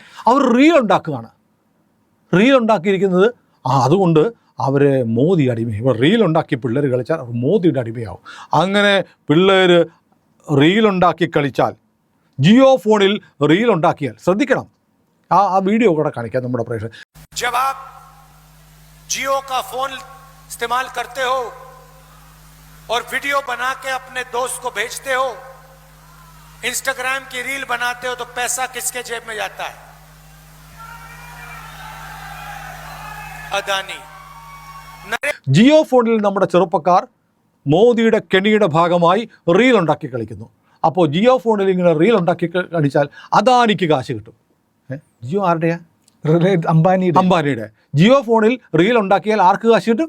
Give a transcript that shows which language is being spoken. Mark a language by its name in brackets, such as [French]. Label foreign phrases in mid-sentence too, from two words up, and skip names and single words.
[Malayalam] അവർ റീൽ ഉണ്ടാക്കിയിരിക്കുന്നത്. അതുകൊണ്ട് അവരെ മോദി അടിമയാവും. ഇപ്പോൾ റീൽ ഉണ്ടാക്കി പിള്ളേർ കളിച്ചാൽ അവർ മോദിയുടെ അടിമയാവും. അങ്ങനെ പിള്ളേർ റീലുണ്ടാക്കി കളിച്ചാൽ, ജിയോ ഫോണിൽ റീലുണ്ടാക്കിയാൽ ശ്രദ്ധിക്കണം. ആ വീഡിയോ കൂടെ കാണിക്കാം നമ്മുടെ പ്രേക്ഷകർ. [Hindi] जब आप जियो का फोन इस्तेमाल करते हो और वीडियो बना के अपने दोस्त को भेजते हो, इंस्टाग्राम की रील बनाते हो, तो पैसा किसके जेब में जाता है? अदानी। [Malayalam] ജിയോ ഫോണിൽ നമ്മുടെ ചെറുപ്പക്കാർ മോദിയുടെ കെണിയുടെ ഭാഗമായി റീൽ ഉണ്ടാക്കി കളിക്കുന്നു. അപ്പോൾ ജിയോ ഫോണിൽ ഇങ്ങനെ റീൽ ഉണ്ടാക്കി കളിച്ചാൽ അദാനിക്ക് കാശ് കിട്ടും. ജിയോ ആരുടെയാ? അംബാനിയുടെ. ജിയോ ഫോണിൽ റീൽ ഉണ്ടാക്കിയാൽ ആർക്ക് കാശ് കിട്ടും?